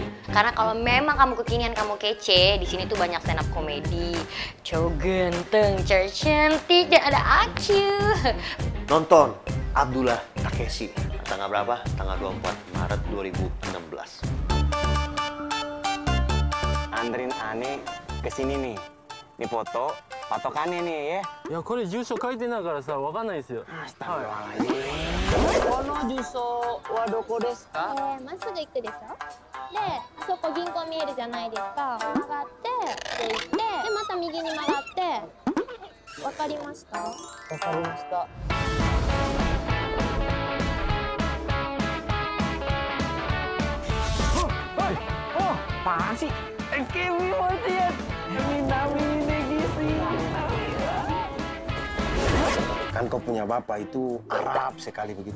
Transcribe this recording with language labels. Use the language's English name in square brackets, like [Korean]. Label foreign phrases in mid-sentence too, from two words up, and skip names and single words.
[Indonesian] Karena kalau memang kamu kekinian, kamu kece, di sini tuh banyak [English] stand up [Indonesian] komedi, cowok ganteng, cewek cantik, dan ada aku. Nonton Abdullah Takeshi. Tanggal berapa? Tanggal 24 Maret 2016. Anterin Ane ke sini nih. Ini foto patokannya nih ya. [Japanese] いやこれ住所書いてないからさわかんないですよ。この住所はどこですか？まっすぐ行くでしょ。で、あそこ銀行見えるじゃないですか。曲がってで行って、でまた右に曲がって。わかりました？わかりました。 [Indonesian] Apaan sih? Kimi Motian. Kan kau punya bapak itu Arab sekali begitu.